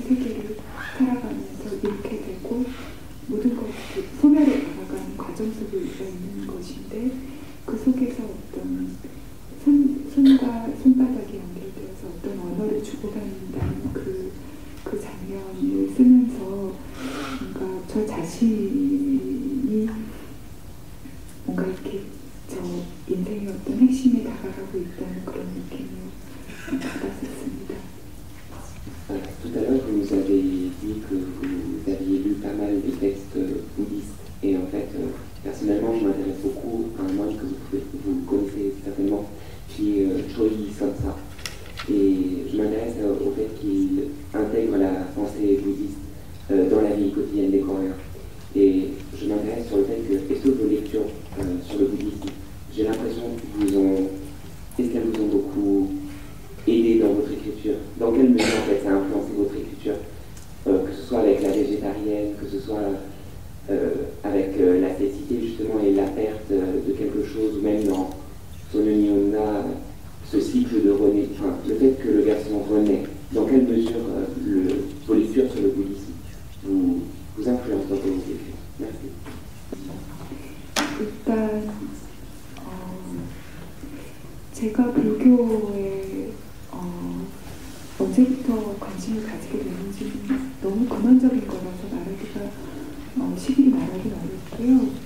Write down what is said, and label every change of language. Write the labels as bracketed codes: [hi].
[ko] 세계를 살아가면서 잃게 되고 모든 것이 소멸해 나가는 과정 속에 우리가 있는 것인데 그 속에서 어떤 손과 손바닥이 연결되어서 어떤 언어를 주고받는다는 그 장면을 쓰면서 뭔가 저 자신이 뭔가 이렇게 저 인생의 어떤 핵심에 다가가고 있다는 그런 느낌을 받았었습니다. [fr] Tout à l'heure, vous nous avez dit que vous aviez lu pas mal de textes bouddhistes et en fait, personnellement, je m'intéresse beaucoup à un moine que vous connaissez certainement, qui est Choi Somsa. Et je m'intéresse au fait qu'il intègre la pensée bouddhiste dans la vie quotidienne des Coréens. Et je m'intéresse sur le fait que, est-ce que vos lectures sur le bouddhisme, j'ai l'impression qu'elles vous ont beaucoup aidé dans votre écriture? Dans quelle mesure en fait ça a influencé votre écriture, que ce soit avec la végétarienne, que ce soit avec la cécité justement et la perte de quelque chose, ou même dans son Onyona, ce cycle de renaître, enfin, le fait que le garçon renaît, dans quelle mesure vos lectures sur le bouddhisme vous influencent dans vos écrits? Merci. [ko] 일단 제가 불교에 언제부터 관심을 가지게 됐는지 너무 근원적인 거라서 말하기가 시기를 말하기 어렵고요.